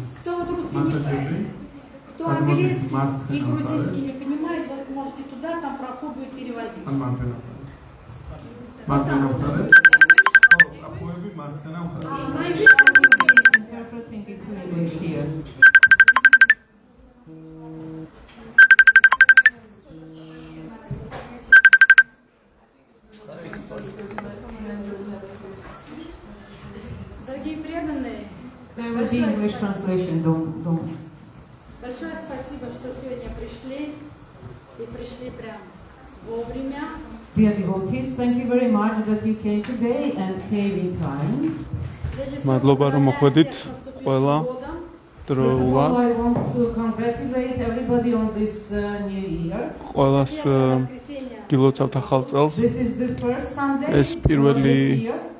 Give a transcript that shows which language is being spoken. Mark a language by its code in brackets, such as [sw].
[ru] Кто вот русский не кто английский и грузинский не понимает, вот можете туда, там проход будет переводить. [en] Interpreting it to English here. [ru] Дорогие преданные, [en] There will be English translation. Don't. [ru] Большое спасибо, что сегодня пришли и пришли прям вовремя. [en] Dear devotees, thank you very much that you came today and came in time. [ka] მადლობა რომ მოხვედით ყველა დროულად. [en] I want to congratulate everybody on this new year. [ka] ყველას გილოცავთ ახალ წელს. [en] This is the first Sunday.